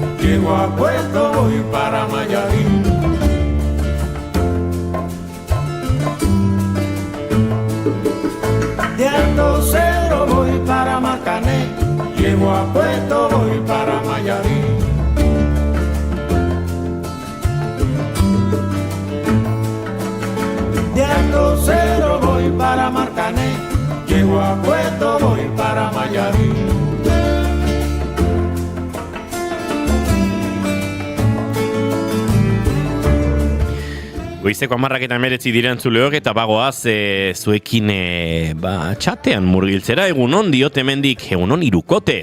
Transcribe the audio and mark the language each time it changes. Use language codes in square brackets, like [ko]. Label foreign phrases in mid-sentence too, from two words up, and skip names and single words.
[es] llego a Puerto, voy para Mayarín. De Alto Cedro voy para Marcané, llego a Puerto, voy para Mayarín. De Alto Cedro voy para Marcané, llego a Puerto, voy para Mayarín. [eu] Goizeko 10:19 dira entzuleok eta bagoaz zuekin txatean murgiltzera egunon diot hemendik egunon irukote.